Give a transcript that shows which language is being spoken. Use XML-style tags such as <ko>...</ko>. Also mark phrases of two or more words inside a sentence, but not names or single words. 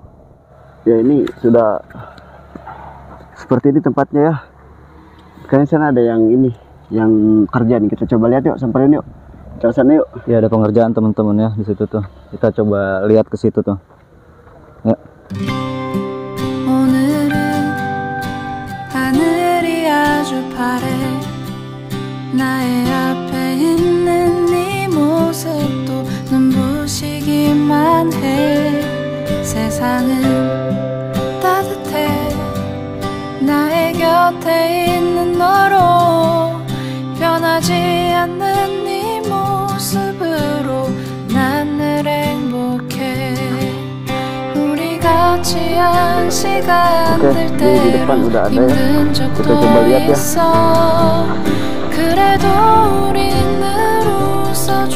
<id>Ya ini sudah seperti ini tempatnya ya. Kayaknya sana ada yang kerja nih. Kita coba lihat yuk, samperin yuk. Ke sana yuk. Ya ada pengerjaan teman-teman ya di situ tuh. Kita coba lihat ke situ tuh. Ya.</id> <ko>오늘은 하늘이 아주 파래 나의 앞에 있는 네 모습도 눈부시기만 해 세상은 따뜻해 나의 곁에 있는 너로 변하지 않는 네 모습으로 난 늘 행복해 같이 한 시간들 때로 힘든 적도 있어 그래도 우린 늘 웃어</ko>